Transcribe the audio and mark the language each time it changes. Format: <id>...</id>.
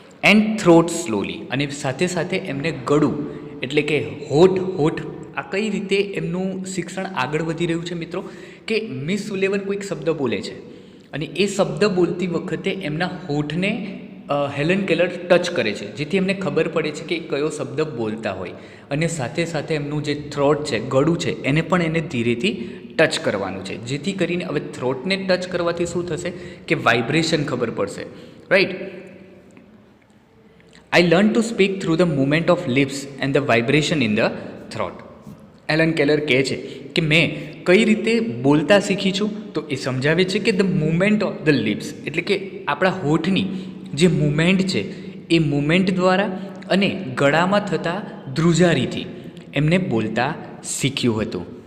<en>and throat slowly,</en> <gu>અને સાથે સાથે એમને ગળું એટલે કે હોઠ આ કઈ રીતે એમનું શિક્ષણ આગળ વધી રહ્યું છે મિત્રો, કે મિસ સુલિવન કોઈક શબ્દ બોલે છે અને એ શબ્દ બોલતી વખતે એમના હોઠને હેલન કેલર ટચ કરે છે, જેથી એમને ખબર પડે છે કે કયો શબ્દ બોલતા હોય, અને સાથે સાથે એમનું જે થ્રોટ છે, ગળું છે, એને પણ એને ધીરેથી ટચ કરવાનું છે, જેથી કરીને હવે થ્રોટને ટચ કરવાથી શું થશે કે વાઇબ્રેશન ખબર પડશે, right.</gu> <en>I learned to speak through the movement of lips and the vibration in the throat.</en> <gu>Helen Keller કહે છે કે મેં કઈ રીતે બોલતા શીખી છું, તો એ સમજાવે છે કે</gu> <en>the movement of the lips</en> <gu>એટલે કે આપણા હોઠની જે મૂવમેન્ટ છે એ મૂવમેન્ટ દ્વારા અને ગળામાં થતા ધ્રુજારીથી એમને બોલતા શીખ્યું હતું.</gu>